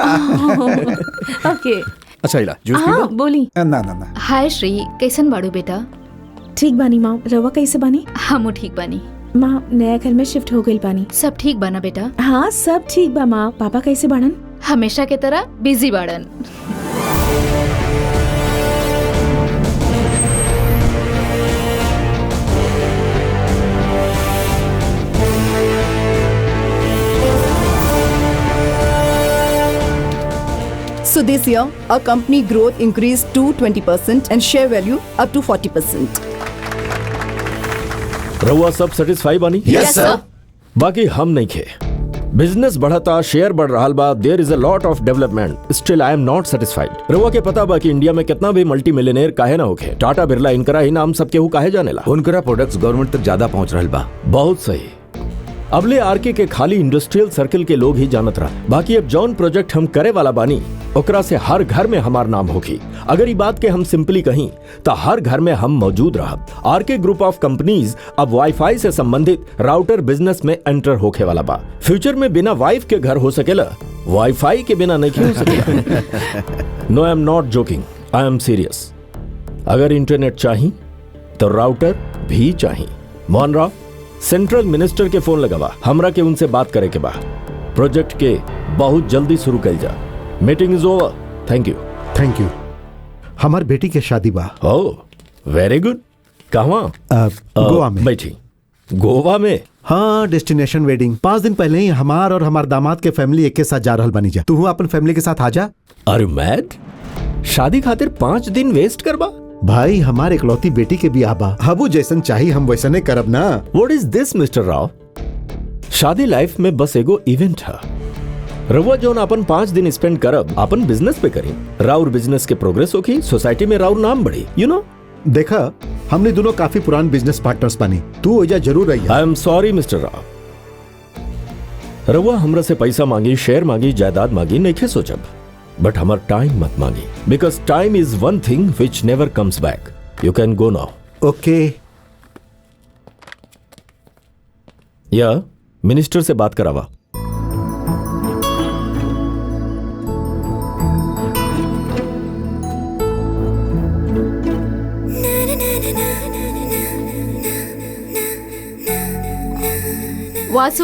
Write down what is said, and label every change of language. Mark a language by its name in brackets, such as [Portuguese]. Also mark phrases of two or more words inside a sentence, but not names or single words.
[Bhojpuri] ओके। अच्छा इला जूस हाँ बोली। ना ना ना। हाय श्री, कैसन बाड़ू बेटा? ठीक बानी माँ, रवा कैसे बानी? हमू ठीक बानी माँ। नया घर में शिफ्ट हो गई बानी। सब ठीक बाना बेटा? हाँ सब ठीक बा माँ। पापा कैसे बाड़न? हमेशा के तरह बिजी बाड़न। [English] So this year, our company growth increased to 20% and share value up to 40%. [Bhojpuri] रहुआ सब सेटिस्फाई बानी? [English] Yes, sir. [Bhojpuri] बाकी हम नहीं खे। बिजनेस बढ़ता, शेयर बढ़ रहा बा, [English] There is a lot of development, still I am not satisfied. [Bhojpuri] रहुआ के पता बा कि इंडिया में कितना भी [English] multi millionaire [Bhojpuri] काहे ना होखे, टाटा बिरला इनकरा ही नाम सब केहू काहे जानेला। उनकरा प्रोडक्ट्स गवर्नमेंट तक ज्यादा पहुंच रहल बा। बहुत सही। अबले आरके के खाली [English] industrial circle [Bhojpuri] के लोग ही जानत रहा, बाकी अब जौन प्रोजेक्ट हम करे वाला बानी ओकरा से हर घर में हमार नाम होगी। अगर ये बात के हम सिंपली कहीं तो हर घर में हम मौजूद रहब। आरके ग्रुप ऑफ कंपनीज अब वाईफाई से संबंधित [English] router business [Bhojpuri] में एंटर होके वाला बा। फ्यूचर में बिना वाइफ के घर हो सकेला, वाईफाई के बिना नहीं हो सकेला। [English] No I am not joking, I am serious. [Bhojpuri] अगर इंटरनेट चाहिए तो राउटर भी चाहिए। मोहन राव, सेंट्रल मिनिस्टर के फोन लगावा, हमरा के उनसे बात करे के बा। प्रोजेक्ट के बहुत जल्दी शुरू कर जा। [English] Meeting is over. Thank you. Thank you. [Bhojpuri] हमार बेटी के शादी बा। [English] Oh very good. कहाँ? [Bhojpuri] गोवा में। बैठी। गोवा में? हाँ, [English] destination wedding. [Bhojpuri] 5 दिन पहले ही हमार और हमार दामाद के फैमिली एक के साथ जा रहल बनी जा। तू अपन फैमिली के साथ आ जा। [English] Are you mad? [Bhojpuri] शादी खातिर 5 दिन वेस्ट करबा? भाई हमारे इकलौती बेटी के भी आबा हबू जैसन चाहिए हम वैसने करब ना। [English] What is this Mister Rao? [Bhojpuri] शादी लाइफ में बस एगो इवेंट है। रउआ जोन अपन 5 दिन स्पेंड करब अपन बिजनेस पे करी। राउर बिजनेस के प्रोग्रेस होगी, सोसाइटी में राउर नाम बढ़ी, [English] you know. [Bhojpuri] देखा हमने दोनों काफी पुरान [English] business partners [Bhojpuri] बनी, तू ओजा जरूर रही। [English] I am sorry Mister Rao, [Bhojpuri] रउआ हमरा से पैसा मांगी, शेयर मांगी, जायदाद मांगी, नहीं सोचब, बट हमार टाइम मत मांगी, [English] because time is one thing which never comes back. You can go now. ओके। [Bhojpuri] या मिनिस्टर से बात करावा। वासु,